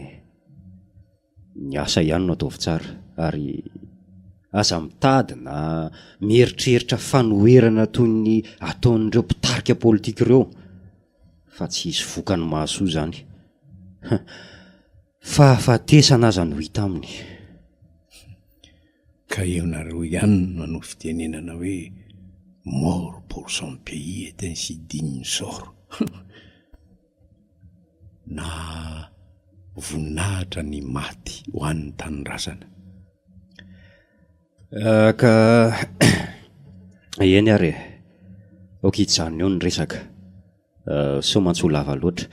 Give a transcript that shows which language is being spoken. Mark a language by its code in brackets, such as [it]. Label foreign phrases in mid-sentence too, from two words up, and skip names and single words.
[mg] Ny asa ihany no ataovy tsara, ary aza mitady na mieritreritra fanoherana toy ny ataon'ireo mpitarika politika ireo, fa tsy hisy vokany mahasoa izany. Fahafatesana aza no hita aminy. Ka eo nareo ihany no manao fitenenana hoe [fr] mort pour son pays est ainsi digne sort. [mg] Na voninahitra ny maty ho an'ny tanindrazana. Ka eny ary aoka hijanona eo ny resaka, so mantso lava loatra.